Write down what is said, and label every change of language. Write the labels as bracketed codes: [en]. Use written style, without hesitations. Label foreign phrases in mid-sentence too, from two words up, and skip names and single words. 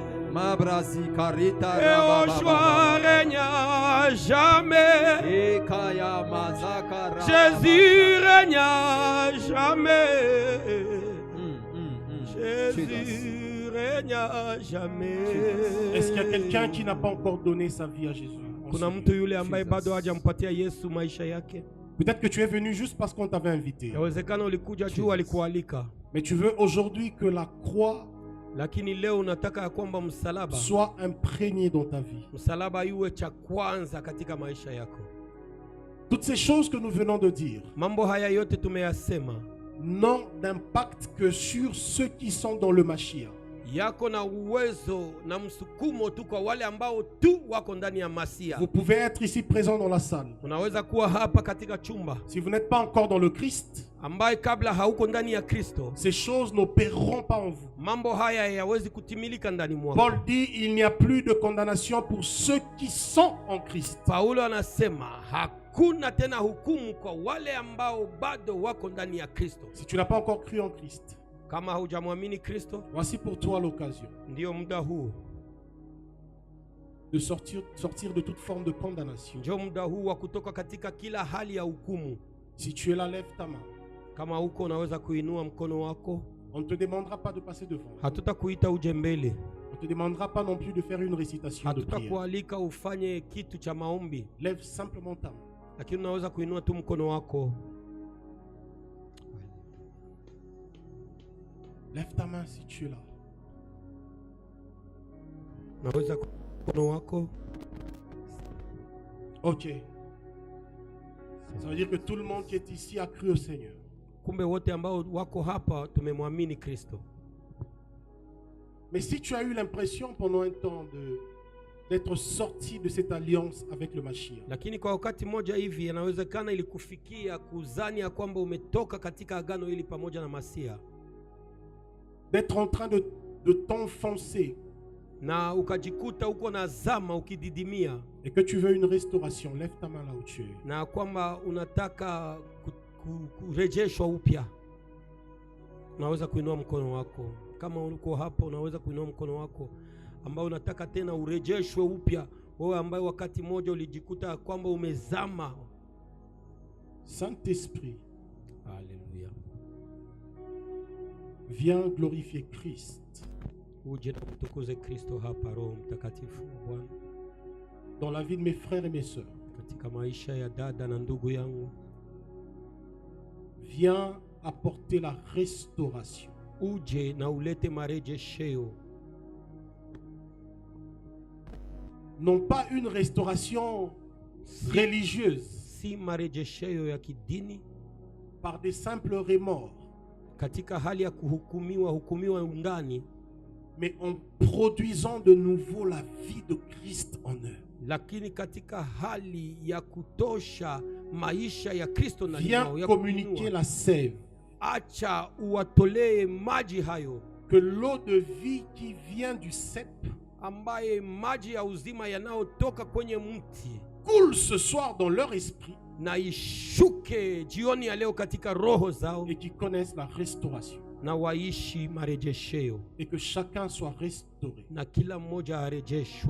[fr] Yehoshua règne à jamais. Jésus règne à jamais. Jésus règne à jamais. Est-ce qu'il y a quelqu'un qui n'a pas encore donné sa vie à Jésus? [sw] Kuna mtu yule ambaye bado hajampatia Yesu maisha yake? [fr] Peut-être que tu es venu juste parce qu'on t'avait invité. [sw] Yawezekana ulikuja juu alikualika, [fr] Mais tu veux aujourd'hui que la croix [sw] lakini leo unataka ya kwamba msalaba [fr] soit imprégnée dans ta vie. [sw] msalaba iwe cha kwanza katika maisha yako. [fr] Toutes ces choses que nous venons de dire [sw] Mambo haya yote tumeyasema [fr] n'ont d'impact que sur ceux qui sont dans le Mashiach. [sw] yako na uwezo na msukumo tu kwa wale ambao tu wako ndani ya Masia. [fr] Vous pouvez être ici présent dans la salle. [sw] Unaweza kuwa hapa katika chumba [fr] Si vous n'êtes pas encore dans le Christ, [sw] ambaye kabla hauko ndani ya Kristo, [fr] ces choses n'opéreront pas en vous. [sw] mambo haya hayawezi kutimilika ndani mwako. [fr] Paul dit, il n'y a plus de condamnation pour ceux qui sont en Christ. [sw] Paulo anasema hakuna tena hukumu kwa wale ambao bado wako ndani ya Kristo. [fr] Si tu n'as pas encore cru en Christ, [sw] Kama hujamwamini Kristo, [fr] voici pour toi l'occasion [sw] ndio muda huu, [fr] de sortir de toute forme de condamnation. [sw] ndio muda huu wa kutoka katika kila hali ya hukumu. [fr] Si tu es là, lève ta main. [sw] Kama huko unaweza kuinua mkono wako. [fr] On ne te demandera pas de passer devant. [sw] Hatutakuita uje mbele, [fr] On ne te demandera pas non plus de faire une récitation de prière. [sw] hatutakualika ufanye kitu cha maombi, [fr] Lève simplement ta main. [sw] lakini unaweza kuinua tu mkono wako. [fr] Lève ta main si tu es là. [sw] Unaweza mkono wako. Ok. [fr] Ça veut dire que tout le monde qui est ici a cru au Seigneur. [sw] Kumbe wote ambao wako hapa tumemwamini Kristo. [fr] Mais si tu as eu l'impression pendant un temps d'être sorti de cette alliance avec le Mashiach, [sw] Lakini kwa wakati mmoja hivi inawezekana ilikufikia kuzani ya kwamba umetoka katika agano hili pamoja na Masia, [fr] d'être en train de t'enfoncer [sw] na ukajikuta uko na zama ukididimia, [fr] et que tu veux une restauration, lève ta main là où tu es. [sw] na kwamba unataka kurejeshwa upya, unaweza kuinua mkono wako. Kama uko hapo, unaweza kuinua mkono wako ambao unataka tena urejeshwe upya, wewe ambaye wakati mmoja ulijikuta kwamba umezama. [fr] Saint-Esprit, [sw] Haleluya. [fr] viens glorifier Christ [sw] uje na mtukuze Kristo hapa, Roho Mtakatifu wa Bwana, [fr] dans la vie de mes frères et mes sœurs. [sw] katika maisha ya dada na ndugu yangu. [fr] Viens apporter la restauration. [sw] Uje na ulete marejesheo, [fr] Non pas une restauration religieuse [sw] si marejesheo ya kidini [fr] par des simples remords, [sw] katika hali ya hukumiwa undani, [fr] mais en produisant de nouveau la vie de Christ en eux. [sw] lakini katika hali ya kutosha maisha ya Kristo ndani [fr] Viens [sw] yao, ya [fr] communiquer [sw] kuinua. [fr] la sève, [sw] Acha uwatolee maji hayo, [fr] que l'eau de vie qui vient du cep [sw] ambaye maji ya uzima yanayotoka kwenye mti [fr] coule ce soir dans leur esprit [sw] na ishuke jioni ya leo katika roho zao, [fr] et qui connaissent la restauration. [sw] na waishi marejesheo, [fr] Et que chacun soit restauré [sw] na kila mmoja arejeshwe